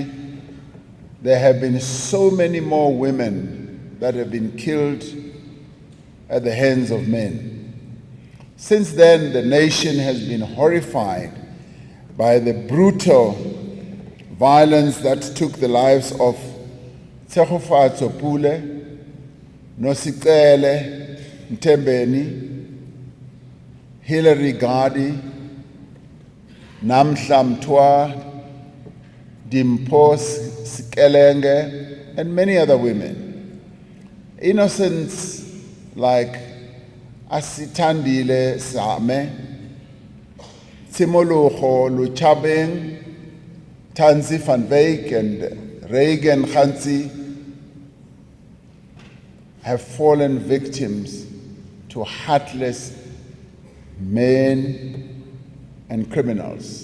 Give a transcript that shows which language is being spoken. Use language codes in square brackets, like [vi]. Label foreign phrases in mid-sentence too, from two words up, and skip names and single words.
[en] There have been so many more women that have been killed at the hands of men. Since then, the nation has been horrified by the brutal violence that took the lives of Tshegofatso Pule, Nosikele Ntembeni, Hilary Gadi, Namhla Mthwa, Dimpho Sikelenge, and many other women. Innocents like Asitandile Same, Tsimologo Luchabeng, Tanzi van Wyk, and Reagan Khanzi have fallen victims to heartless men and criminals.